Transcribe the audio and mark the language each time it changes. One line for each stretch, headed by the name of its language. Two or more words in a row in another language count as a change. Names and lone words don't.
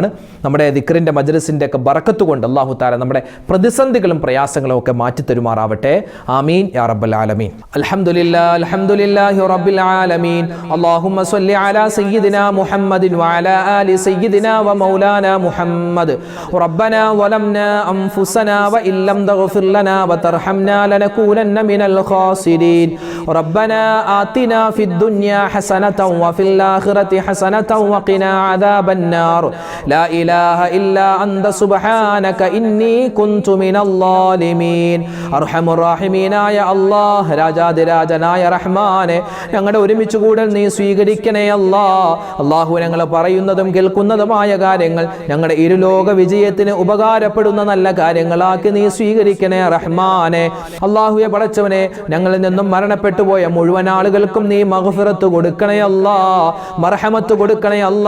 Malayalam: നമ്മുടെ ദിക്റിൻ്റെ മജ്ലിസിൻ്റെ ഒക്കെ ബറക്കത്ത് കൊണ്ട് അല്ലാഹു തആല നമ്മുടെ പ്രതിസന്ധികളും പ്രയാസങ്ങളും ഒക്കെ മാറ്റിത്തരുമാറാവട്ടെ.
Arabic: آمين يا رب العالمين. الحمد لله رب العالمين. اللهم صل على سيدنا محمد وعلى آل سيدنا ومولانا محمد. ربنا ظلمنا أنفسنا وإن لم تغفر لنا وترحمنا لنكونن من الخاسرين. ربنا آتنا في الدنيا حسنة وفي الآخرة حسنة وقنا عذاب النار. لا إله إلا أنت سبحانك إني كنت من الظالمين. أرحم الراحمين يا الله.
Malayalam: രാജാതിരാജനായ റഹ്മാനെ, ഞങ്ങളുടെ ഒരുമിച്ച് കൂടൽ നീ സ്വീകരിക്കണേ അല്ലാഹ്. അല്ലാഹു ഞങ്ങൾ പറയുന്നതും കേൾക്കുന്നതുമായ കാര്യങ്ങൾ ഞങ്ങളുടെ ഇരുലോക വിജയത്തിന് ഉപകാരപ്പെടുന്ന നല്ല കാര്യങ്ങളാക്കി നീ സ്വീകരിക്കണേ റഹ്മാനെ. അല്ലാഹുവേ പടച്ചവനെ, ഞങ്ങളിൽ നിന്നും മരണപ്പെട്ടു പോയ മുഴുവൻ ആളുകൾക്കും നീ മഗ്ഫിറത്ത് കൊടുക്കണേ അല്ലാ, മർഹമത്ത് കൊടുക്കണേ അല്ലാ.